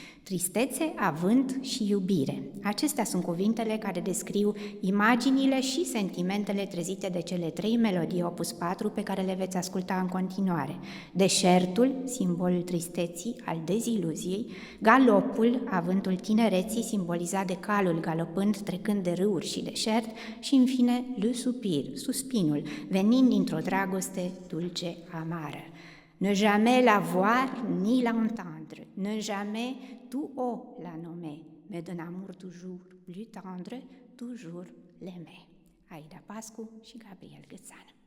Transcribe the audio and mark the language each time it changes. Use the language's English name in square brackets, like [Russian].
[Romanian] Tristețe, avânt și iubire. Acestea sunt cuvintele care descriu imaginile și sentimentele trezite de cele 3 melodii opus 4 pe care le veți asculta în continuare. Deșertul, simbolul tristeții, al deziluziei, galopul, avântul tinereții, simbolizat de calul galopând, trecând de râuri și deșert, și, în fine, le soupir, suspinul, venind dintr-o dragoste dulce amară. [French] Ne jamais la voir ni la entendre, ne jamais tout haut la nommer, mais d'un amour toujours plus tendre, toujours l'aimer. [Romanian] Aida Pascu și Gabriel Câțan.